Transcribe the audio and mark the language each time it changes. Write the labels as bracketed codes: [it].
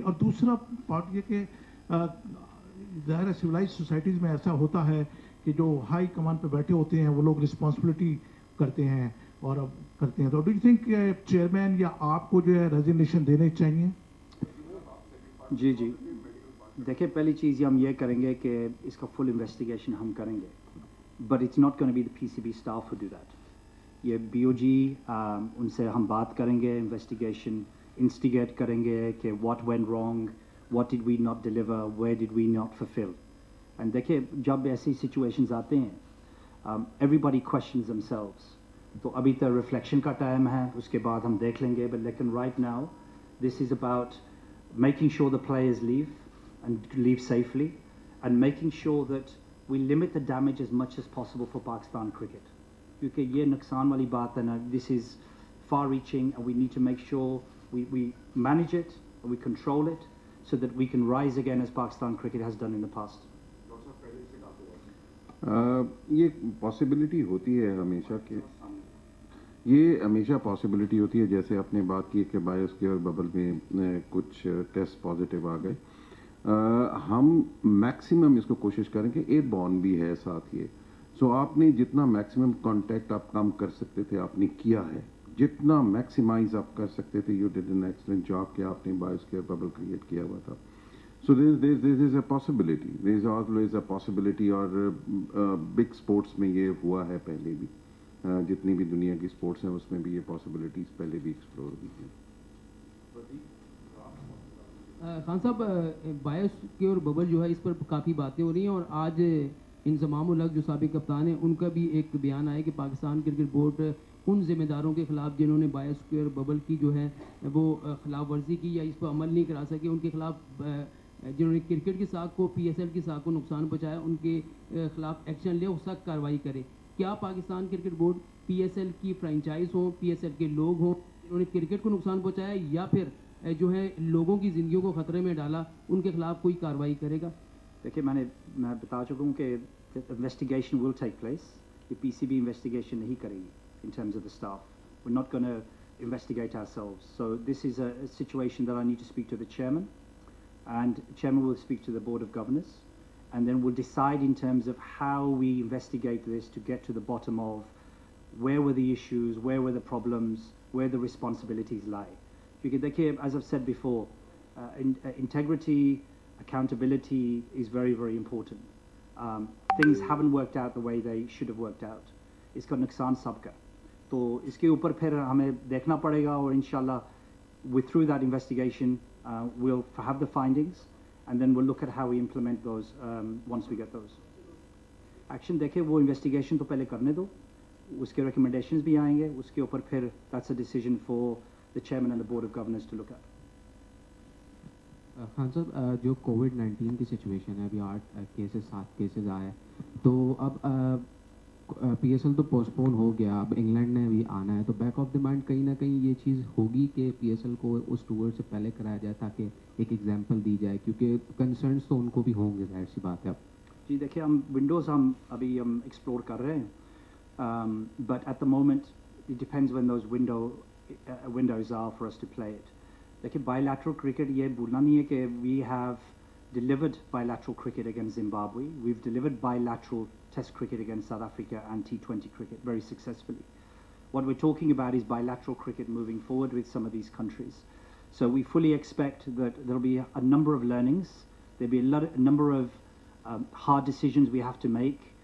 [hi] और दूसरा पार्ट ये कि ज़ाहिर है सिविलाइज सोसाइटीज़ में ऐसा होता है कि जो हाई कमान पे बैठे होते हैं वो लोग रिस्पॉन्सिबिलिटी करते हैं और अब करते हैं. तो डू यू थिंक चेयरमैन या आपको जो है रेजिग्नेशन देने चाहिए? जी जी, देखिए पहली चीज़ हम ये करेंगे कि इसका फुल इन्वेस्टिगेशन हम करेंगे, [en] But it's not going to be the PCB staff who do that. [hi] ये BOG उनसे हम बात करेंगे, इन्वेस्टिगेशन इंस्टिगेट करेंगे कि [en] what went wrong, what did we not deliver, where did we not fulfill. [hi] And देखिए जब ऐसी situations आते हैं [en] everybody questions themselves. [hi] तो अभी तो रिफ्लेक्शन का टाइम है, उसके बाद हम देख लेंगे, [en] but लेकिन right now this is about making sure the players leave and leave safely and making sure that we limit the damage as much as possible for Pakistan cricket. [hi] क्योंकि ये नुकसान वाली बात है ना, [en] this is far reaching and we need to make sure we manage it and we control it so that we can rise again as Pakistan cricket has done in the past. [hi] ये possibility होती है हमेशा कि ये हमेशा possibility होती है, जैसे आपने बात की कि बायोस्फीयर बबल में कुछ टेस्ट पॉजिटिव आ गए, हम मैक्सिमम इसको कोशिश करें कि एयरबॉर्न भी है साथ ये, सो आपने जितना मैक्सिमम कांटेक्ट आप कम कर सकते थे आपने किया है, जितना मैक्सिमाइज आप कर सकते थे, [en] you did an excellent job [hi] कि आपने बायोस्फीयर बबल क्रिएट किया हुआ था. [en] So there is a possibility. There is always a possibility. [hi] और big sports में ये हुआ है पहले भी, जितनी भी दुनिया की स्पोर्ट्स हैं उसमें भी ये पॉसिबिलिटीज पहले भी एक्सप्लोर हुई हैं. खान साहब, बायोस्फीयर बबल जो है इस पर काफ़ी बातें हो रही हैं और आज इंजमाम उल हक जो साबिक कप्तान है उनका भी एक बयान आया कि पाकिस्तान क्रिकेट बोर्ड उन जिम्मेदारों के खिलाफ जिन्होंने बायोस्फीयर बबल की जो है वो खिलाफ वर्जी की या इस पर अमल नहीं करा सके, उनके खिलाफ जिन्होंने क्रिकेट की साख को PSL की साख को नुकसान पहुंचाया उनके खिलाफ एक्शन ले और सख्त कार्रवाई करे. क्या पाकिस्तान क्रिकेट बोर्ड PSL की फ्रेंचाइज हो, PSL के लोग हों जिन्होंने क्रिकेट को नुकसान पहुंचाया या फिर जो है लोगों की ज़िंदगियों को ख़तरे में डाला, उनके खिलाफ कोई कार्रवाई करेगा? देखिए मैं बता चुका हूँ कि इन्वेस्टिगेशन विल टेक प्लेस. ये PCB इन्वेस्टिगेशन नहीं करेगी [en] in terms of the staff. We're not going to investigate ourselves. So this is a situation that I need to speak to the chairman, and the chairman will speak to the board of governors, and then we'll decide in terms of how we investigate this to get to the bottom of where were the issues, where were the problems, where the responsibilities lie. Because देखिए, as I've said before, integrity, accountability is very, very important. Things haven't worked out the way they should have worked out. [hi] इसका नुकसान सबका, तो इसके ऊपर फिर हमें देखना पड़ेगा और इंशाल्लाह [en] through that investigation we'll have the findings and then we'll look at how we implement those once we get those. [hi] Action देखिए वो investigation तो पहले करने दो, उसके recommendations भी आएंगे, उसके ऊपर फिर [en] that's a decision for the chairman and the board of governors to look at. [hi] Khan साहब, जो COVID-19 की सिचुएशन है, अभी 7 केसेस आए, तो अब PSL तो पोस्टपोन हो गया, अब इंग्लैंड ने भी आना है, तो बैक ऑफ द माइंड कहीं ना कहीं ये चीज़ होगी कि PSL को उस टूर से पहले कराया जाए ताकि एक एग्जांपल दी जाए, क्योंकि कंसर्न्स तो उनको भी होंगे, जाहिर सी बात है. जी देखिए, हम विंडोज़ अभी एक्सप्लोर कर रहे हैं, [en] But at the moment it depends when those windows are for us to play it. देखिए bilateral cricket [hi] ये भूलना नहीं है कि [en] we have delivered bilateral cricket against Zimbabwe. We've delivered bilateral test cricket against South Africa and T20 cricket very successfully. What we're talking about is bilateral cricket moving forward with some of these countries. So we fully expect that there'll be a number of learnings. There'll be a number of hard decisions we have to make.